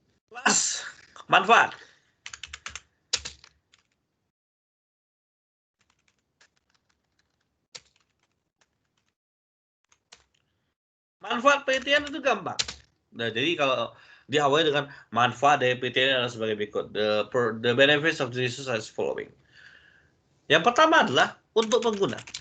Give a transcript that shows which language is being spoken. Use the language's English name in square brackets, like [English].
[Indonesian] Plus, manfaat. Manfaat penelitian itu gampang. Nah, jadi kalau diawali dengan manfaat dari penelitian adalah sebagai berikut. [English] The benefits of the research is following. [Indonesian] Yang pertama adalah untuk pengguna.